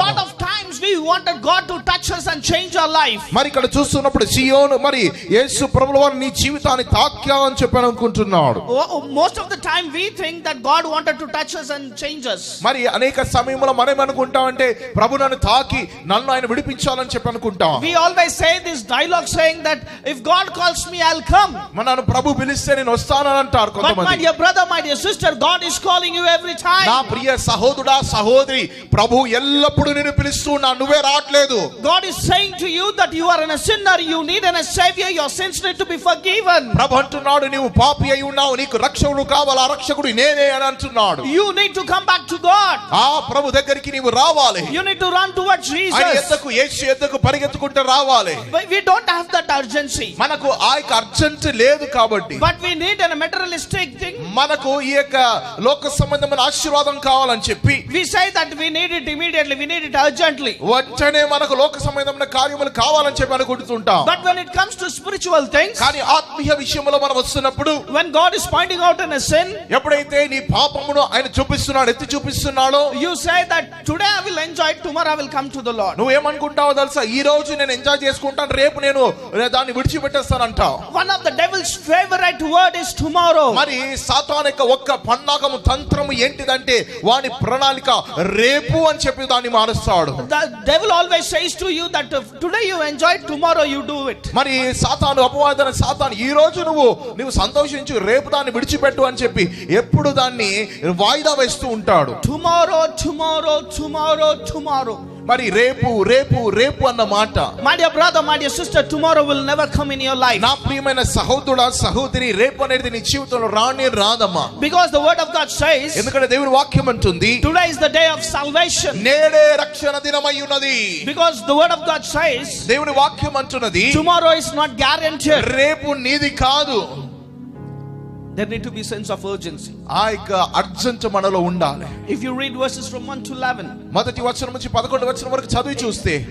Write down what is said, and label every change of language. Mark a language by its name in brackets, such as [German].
[English] Lot of times we wanted God to touch us and change our life. [Telugu] మరి ఇక్కడ చూస్తున్నప్పుడు సియోను మరి యేసు ప్రభువు వారు నీ జీవితాన్ని తాకాలని చెప్పి అనుకుంటున్నాడు. [English] Most of the time we think that God wanted to touch us and change us. [Telugu] మరి అనేక సమయంలో మనం అనుకుంటామంటే ప్రభు నన్ను తాకి నన్ను ఆయన విడిపించాలని చెప్పి అనుకుంటాం. [English] We always say this dialogue saying that if God calls me I'll come. [Telugu] నన్ను ప్రభు పిలిస్తే నేను వస్తానని అంటారు [English] But my [Telugu] కొంతమంది. [English] dear brother, my dear sister, God is calling you every time. [Telugu] నా ప్రియ సహోదరుడా సహోదరి, ప్రభు ఎల్లప్పుడూ నిన్ను పిలుస్తున్నా, నువ్వే రావట్లేదు. [English] God is saying to you that you are a sinner, you need a savior, your sins need to be forgiven. [Telugu] ప్రభు అంటున్నాడు, నీవు పాపి అయి ఉన్నావు, నీకు రక్షకుడు కావాలి, ఆ రక్షకుడు నేనే అని అంటున్నాడు. [English] You need to come back to God. [Telugu] ఆ ప్రభు దగ్గరికి నీవు రావాలి. [English] You need to run towards Jesus. [Telugu] ఆయన ఎద్దకు యేసు ఎద్దకు పరిగెత్తుకుంటూ రావాలి. [English] But we don't have that urgency. [Telugu] మనకు ఆ యొక్క అర్జెంట్ లేదు కాబట్టి. [English] But we need a materialistic thing. [Telugu] మనకు ఈ యొక్క లోక సంబంధమైన ఆశీర్వాదం కావాలని చెప్పి [English] We say that we need it immediately, we need it urgently. [Telugu] వెంటనే మనకు లోక సంబంధమైన కార్యములు కావాలని చెప్పి అనుకుంటుంటాం. [English] But when it comes to spiritual things, [Telugu] కానీ ఆత్మీయ విషయంలో మనం వస్తున్నప్పుడు, [English] when God is pointing out in a sin, [Telugu] ఎప్పుడైతే నీ పాపమును ఆయన చూపిస్తున్నాడు, ఎత్తి చూపిస్తున్నాడో, [English] you say that today I will enjoy it, tomorrow I will come to the Lord. [Telugu] నువ్వేమనుకుంటావో తెలుసా? ఈ రోజు నేను ఎంజాయ్ చేసుకుంటాను, రేపు నేను దాన్ని విడిచిపెట్టేస్తానంటావు. [English] One of the devil's favorite word is tomorrow. [Telugu] మరి సాతాను యొక్క ఒక్క పన్నాగము తంత్రము ఏంటిదంటే వాని ప్రణాళిక రేపు అని చెప్పి దాన్ని మారుస్తాడు. [English] The devil always says to you that today you enjoy it, tomorrow you do it. [Telugu] మరి సాతాను అపవాదన సాతాను ఈ రోజు నువ్వు సంతోషించు, రేపు దాన్ని విడిచిపెట్టు అని చెప్పి ఎప్పుడు దాన్ని వాయిదా వేస్తూ ఉంటాడు. [English] Tomorrow, tomorrow, tomorrow, tomorrow. [Telugu] మరి రేపు రేపు రేపు అన్న మాట, [English] My dear brother, my dear sister, tomorrow will never come in your life. [Telugu] నా ప్రియమైన సహోదరుడా సహోదరి, రేపు అనేది నీ జీవితంలో రానే రాదమ్మా. [English] Because the word of God says, [Telugu] ఎందుకంటే దేవుని వాక్యం అంటుంది, [English] today is the day of salvation. [Telugu] నేడే రక్షణ దినమై ఉన్నది. [English] Because the word of God says, [Telugu] దేవుని వాక్యం అంటున్నది, [English] tomorrow is not guaranteed. [Telugu] రేపు నీది కాదు. [English] There need to be sense of urgency. [Telugu] ఆ యొక్క అర్జెంట్ మనలో ఉండాలి. [English] If you read verses from 1 to 11, [Telugu] మొదటి వచనం నుంచి 11వ వచనం వరకు చదివి చూస్తే